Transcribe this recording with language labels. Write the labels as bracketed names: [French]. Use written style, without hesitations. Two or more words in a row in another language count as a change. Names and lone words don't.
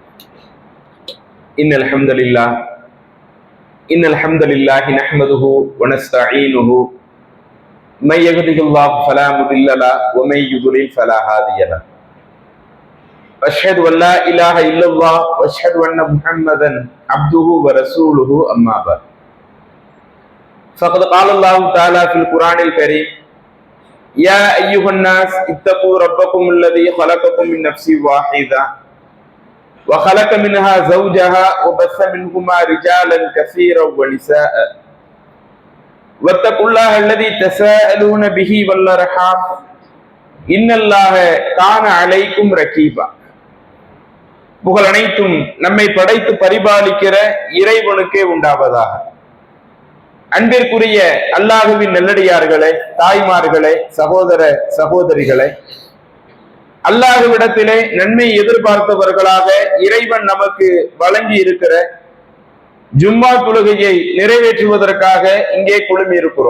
[Arabic] إن الحمد لله نحمده ونستعينه من يهده الله فلا مضل له ومن يضلل فلا هادي له أشهد أن لا إله إلا الله وأشهد أن محمدا عبده ورسوله أما بعد فقد قال الله تعالى في القرآن الكريم يا أيها الناس اتقوا ربكم الذي خلقكم من نفس واحدة وخلق منها زوجها وبث منهما رجالا كثيرا ونساء واتقوا الله الذي تساءلون به والأرحام إن الله كان عليكم رقيبا. [Tamil] புகழ் அனைத்தும் நம்மை படைத்து பரிபாலிக்கிற இறைவனுக்கே உண்டாவதாக. அன்பிற்குரிய அல்லாஹுவின் நல்லடியார்களே, தாய்மார்களே, சகோதர சகோதரிகளே, அல்லாஹ்விடத்திலே நன்மை எதிர்பார்த்தவர்களாக இறைவன் நமக்கு வழங்கி இருக்கிற ஜும்மா தொழுகையை நிறைவேற்றுவதற்காக இங்கே குழுமி இருக்கிறோம்.